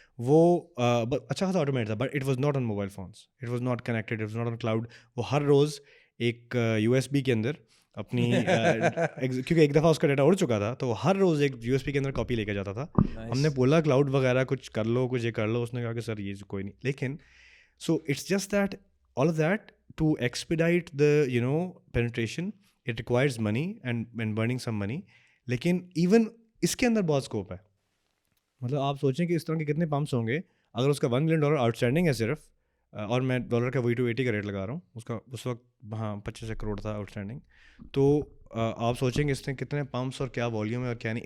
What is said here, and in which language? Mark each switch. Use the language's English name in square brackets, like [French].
[Urdu] وہ اچھا خاصا آٹومیٹ تھا, [English] But it was not on mobile phones, it was not connected, it was not on cloud. [Urdu] وہ ہر روز ایک USB کے اندر اپنی کیونکہ ایک دفعہ اس کا ڈیٹا اڑ چکا تھا, تو ہر روز ایک USB کے اندر کاپی لے کے جاتا تھا. ہم نے بولا کلاؤڈ وغیرہ کچھ کر لو, کچھ یہ کر لو. اس نے کہا کہ سر یہ کوئی نہیں. لیکن [English] So it's just that all of that to expedite the penetration, it requires money and burning some money. [Urdu] لیکن ایون اس کے اندر بہت اسکوپ ہے. مطلب آپ سوچیں کہ اس طرح کے کتنے پمپس ہوں گے. اگر اس کا $1 ملین آؤٹ اسٹینڈنگ ہے صرف, اور میں ڈالر کا V280 کا ریٹ لگا رہا ہوں, اس کا اس وقت وہاں 25 کروڑ تھا آؤٹ اسٹینڈنگ, تو آپ سوچیں کہ اس میں کتنے پمپس اور کیا والیوم ہے اور کیا نہیں.